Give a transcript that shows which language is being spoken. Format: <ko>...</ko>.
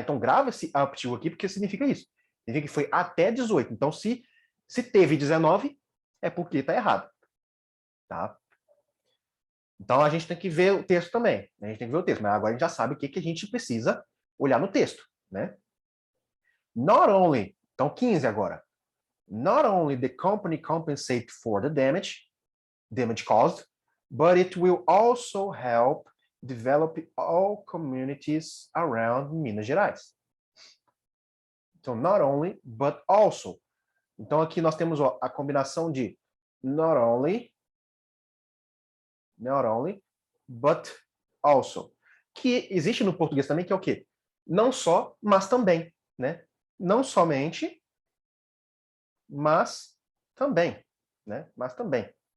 <pt>Então, grava esse up to aqui, porque significa isso. Significa que foi até 18. Então, se teve 19, é porque está errado. Tá? Então, a gente tem que ver o texto também. A gente tem que ver o texto. Mas agora a gente já sabe o que a gente precisa olhar no texto. Né?</pt> <en>Not only...</en> <pt>Então, 15 agora.</pt> <en>Not only the company compensate for the damage caused, but it will also help develop all communities around Minas Gerais.</en> <pt>Então, not only, but also. Então, aqui nós temos ó, a combinação de not only, but also. Que existe no português também, que é o quê? Não só, mas também. Né? Não somente, mas também. Né? Mas também.</pt>